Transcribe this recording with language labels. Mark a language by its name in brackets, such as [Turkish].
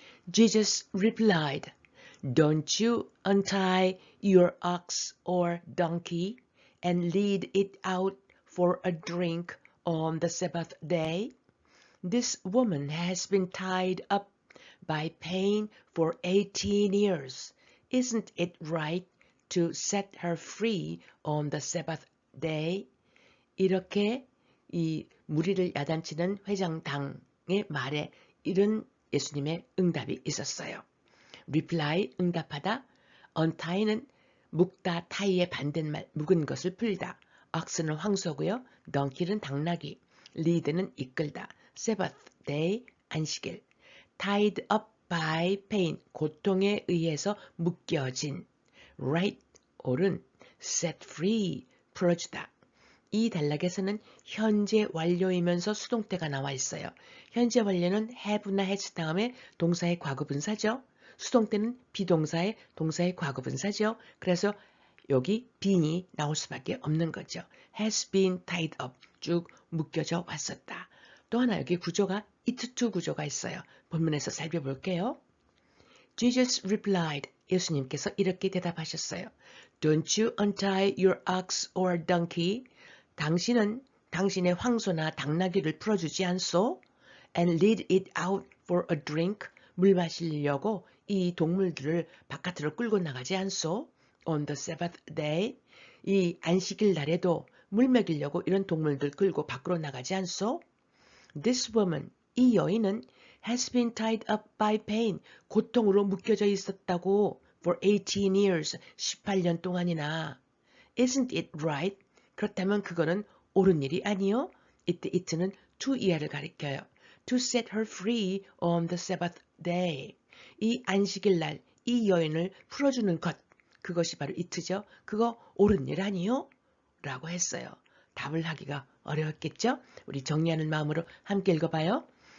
[English] Jesus replied, "Don't you untie your ox or donkey and lead it out for a drink on the Sabbath day? This woman has been tied up by pain for 18 years. Isn't it right to set her free on the Sabbath day?" [Korean] 이렇게 이 무리를 야단치는 회장당의 말에 이런 예수님의 응답이 있었어요. reply, 응답하다. untie는 묶다, tie의 반대말, 묶은 것을 풀다. ox는 황소고요. donkey는 당나귀. lead는 이끌다. Sabbath, day, 안식일. [English] tied up by pain, [Korean] 고통에 의해서 묶여진. right, 옳은. set free, 풀어주다. 이 단락에서는 현재 완료이면서 수동태가 나와 있어요. 현재 완료는 have나 has 다음에 동사의 과거분사죠. 수동태는 비동사의 동사의 과거분사죠. 그래서 여기 bean이 나올 수밖에 없는 거죠. [English] has been tied up, [Korean] 쭉 묶여져 왔었다. 또 하나 여기 구조가 it to 구조가 있어요. 본문에서 살펴볼게요. [English] Jesus replied, [Korean] 예수님께서 이렇게 대답하셨어요. [English] Don't you untie your ox or donkey? [Korean] 당신은 당신의 황소나 당나귀를 풀어주지 않소? [English] And lead it out for a drink? [Korean] 물 마시려고 이 동물들을 바깥으로 끌고 나가지 않소? [English] On the Sabbath day? [Korean] 이 안식일 날에도 물 먹이려고 이런 동물들 끌고 밖으로 나가지 않소? [English] This woman, [Korean] 이 여인은 [English] has been tied up by pain, [Korean] 고통으로 묶여져 있었다고 [English] for 18 years, [Korean] 18년 동안이나. [English] Isn't it right? [Korean] 그렇다면 그거는 옳은 일이 아니요? 이때 it는 to 이하를 가리켜요. [English] To set her free on the Sabbath day. [Korean] 이 안식일 날 이 여인을 풀어주는 것, 그것이 바로 it죠. 그거 옳은 일 아니요? 라고 했어요. 답을 하기가 어려웠겠죠? 우리 정리하는 마음으로 함께 읽어봐요.